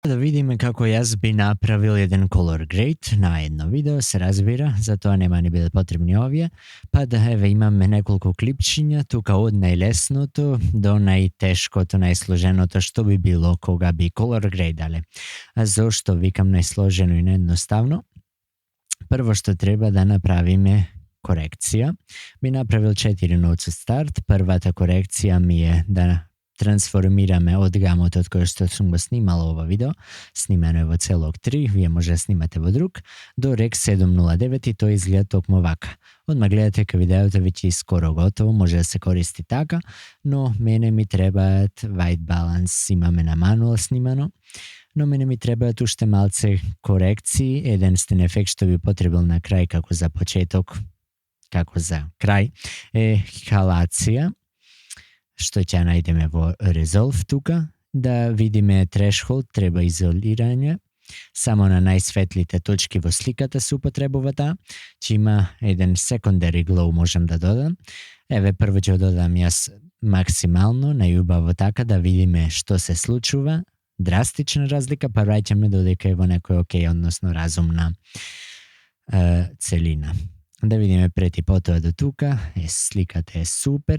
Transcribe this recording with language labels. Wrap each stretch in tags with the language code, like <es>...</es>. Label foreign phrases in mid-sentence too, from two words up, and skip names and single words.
<mk>Да видиме како јас би направил еден</mk> <en>color grade</en> <mk>на едно видео, се разбира, затоа нема ни биде потребни овие. Па да еве имаме неколку клипчиња, тука од најлесното до најтешкото, најсложеното што би било кога би color gradале. А зошто викам најсложено и неедноставно? Прво што треба да направиме корекција. Би направил 4 notes од старт. Првата корекција ми е да трансформираме од гамотот кој што сум го снимал ова видео, снимено е во целок 3, вие може да снимате во друг, до Rec 709 и тој изгледа токму вака. Одма гледате ка видеото веќе е скоро готово, може да се користи така, но мене ми требаат white balance, имаме на manual снимано, но мене ми требаат уште малце корекции, единствен ефект што би потребил на крај како за почеток, како за крај, е халација, што ќе најдеме во Resolve тука, да видиме threshold, треба изолирање, само на најсветлите точки во сликата се употребува таа, че има еден</mk> <en>secondary glow</en> <mk>можам да додам. Еве прво ќе додам јас максимално, најубаво така да видиме што се случува, драстична разлика, па враќаме додека е во некој окей, односно разумна целина. Да видиме пред и потоа до тука, сликата е супер.</mk>